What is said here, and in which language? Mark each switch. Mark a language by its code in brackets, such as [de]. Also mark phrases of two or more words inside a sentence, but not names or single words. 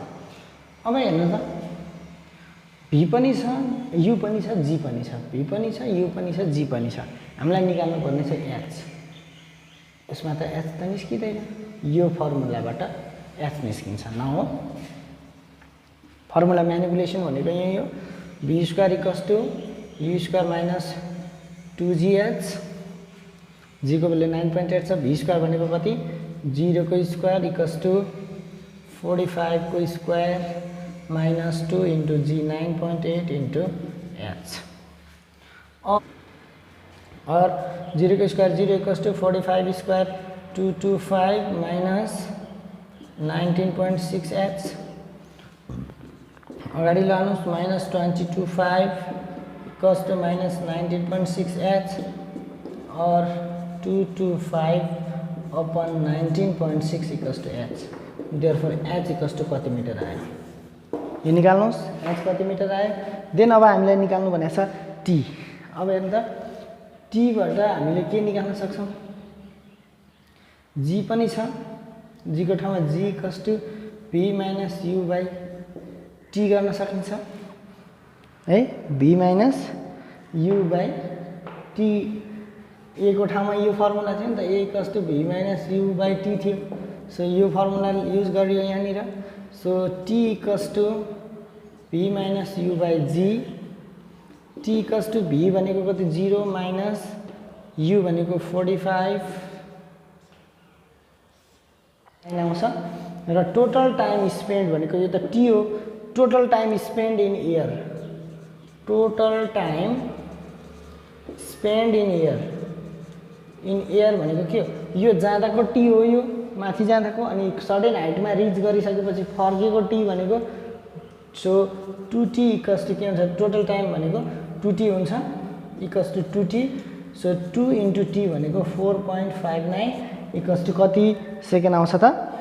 [ne] अब हेर्नु त, v पनि छ, u पनि छ, g पनि छ, v पनि छ, u पनि छ, g पनि छ। हामीलाई निकाल्नु पर्ने चाहिँ h। यसमा त h त निस्किँदैन, यो फर्मुलाबाट h निस्किन्छ न हो। [en] formula manipulation [ne] भनेको यही हो, [en] v square equals to u square minus 2gh, [ne] g को भ्यालु 9.8 छ, v स्क्वायर भनेको कति 0 को [en] square equals to [ne] 45 को [en] square minus 2 into g 9.8 into h. [ne] और 0 को स्क्वायर [en] 0 equals to 45 square 225 minus 19.6 h. [ne] अगाडि लानुहोस् [en] minus 22.5 equals to minus 19.6 h और 225 upon 19.6 equals to h. therefore h equals to [ne] कति मिटर आयो, यो निकाल्नुहोस् एच कति मिटर आयो। देन अब हामीलाई निकाल्नु भनेको छ टी। अब हेर्नु त टी बाट हामीले के निकाल्न सक्छौं, जी पनि छ, जी को ठाउँमा [en] g equals to v minus u by t [ne] गर्न सकिन्छ है, [en] v minus u by t. [ne] ए को ठाउँमा यो फर्मुला थियो नि त, [en] a equals to v minus u by t [ne] थियो। सो यो फर्मुला युज गरियो यहाँनिर। सो [en] t equals to v minus u by g, t equals to v [ne] भनेको कति 0 माइनस u भनेको 45 आउँछ र [en] total time spend [ne] भनेको यो त t हो [en] total time spend in air total time spend in air [ne] भनेको के हो यो जाँदाको t हो यो माथि जाँदाको अनि सडन हाइटमा रिच गरिसकेपछि फर्केको t भनेको [en] so 2t equals to [ne] के हुन्छ [en] total time [ne] भनेको 2t हुन्छ [en] equals to 2t [ne] सो [en] 2 into t [ne] भनेको [en] 4.59 equals to [ne] कति सेकेन्ड आउँछ त